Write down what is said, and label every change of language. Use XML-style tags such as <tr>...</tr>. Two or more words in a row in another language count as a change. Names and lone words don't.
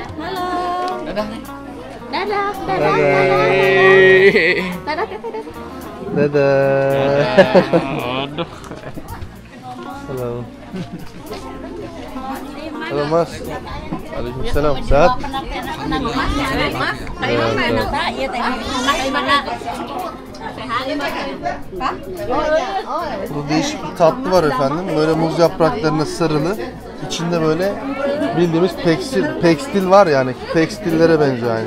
<id>Halo. Dadah. Dadah. Dadah. Dadah. Dadah. Aduh. Halo. Halo Mas. Waalaikumsalam. Sehat?</id> <tr>Bu değişik bir tatlı var efendim. Böyle muz yapraklarına sarılı. İçinde böyle bildiğimiz tekstil var yani. Tekstillere benziyor aynı.</tr>